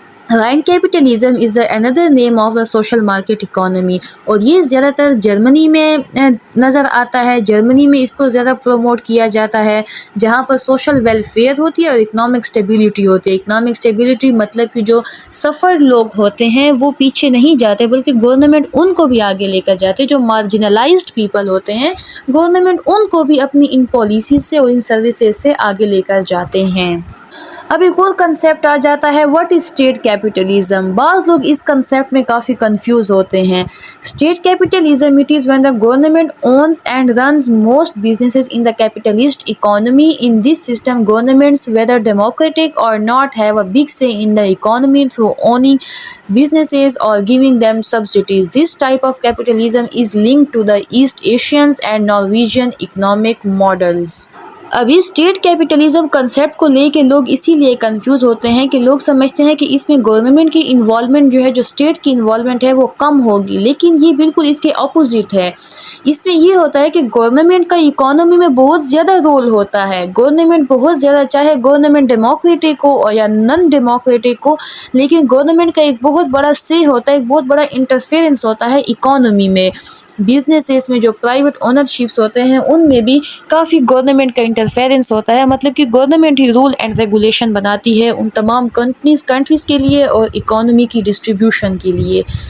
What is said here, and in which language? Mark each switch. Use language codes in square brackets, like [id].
[ur] Ryan capitalism is [en] another name of the social market economy، [ur] اور یہ زیادہ تر جرمنی میں نظر آتا ہے۔ جرمنی میں اس کو زیادہ پروموٹ کیا جاتا ہے، جہاں پر سوشل ویلفیئر ہوتی ہے اور اکنامک اسٹیبلٹی ہوتی ہے۔ اکنامک اسٹیبلٹی مطلب کہ جو سفرڈ لوگ ہوتے ہیں وہ پیچھے نہیں جاتے، بلکہ گورنمنٹ ان کو بھی آگے لے کر جاتے، جو مارجنلائزڈ پیپل ہوتے ہیں گورنمنٹ ان کو بھی اپنی ان پالیسیز سے اور ان سروسز سے آگے لے کر جاتے ہیں۔ اب ایک اور کنسیپٹ آ جاتا ہے واٹ از اسٹیٹ کیپٹلزم۔ بعض لوگ اس کنسیپٹ میں کافی کنفیوز ہوتے ہیں۔ State capitalism it is [en] when the government owns and runs most businesses in the capitalist economy. In this system, governments, whether democratic or not, have a big say in the economy through owning businesses or giving them subsidies. This type of capitalism is linked to the East Asian and Norwegian economic models. [ur] ابھی state capitalism concept کو لے کے لوگ اسی لیے confuse ہوتے ہیں کہ لوگ سمجھتے ہیں کہ اس میں گورنمنٹ کی انوالومنٹ جو ہے، جو اسٹیٹ کی انوالومنٹ ہے وہ کم ہوگی، لیکن یہ بالکل اس کے اپوزٹ ہے۔ اس میں یہ ہوتا ہے کہ گورنمنٹ کا اکانومی میں بہت زیادہ رول ہوتا ہے، گورنمنٹ بہت زیادہ، چاہے گورنمنٹ ڈیموکریٹک ہو یا نان ڈیموکریٹک ہو، لیکن گورنمنٹ کا ایک بہت بڑا سے ہوتا ہے، ایک بہت بڑا انٹرفیئرنس ہوتا ہے اکانومی میں۔ بزنسز میں جو پرائیویٹ اونرشپس ہوتے ہیں ان میں بھی کافی گورنمنٹ کا انٹرفیئرنس ہوتا ہے، مطلب کہ government he role and regulation بناتی ہے ان تمام کنٹریز کے لیے اور اکانومی کی ڈسٹریبیوشن کے لیے۔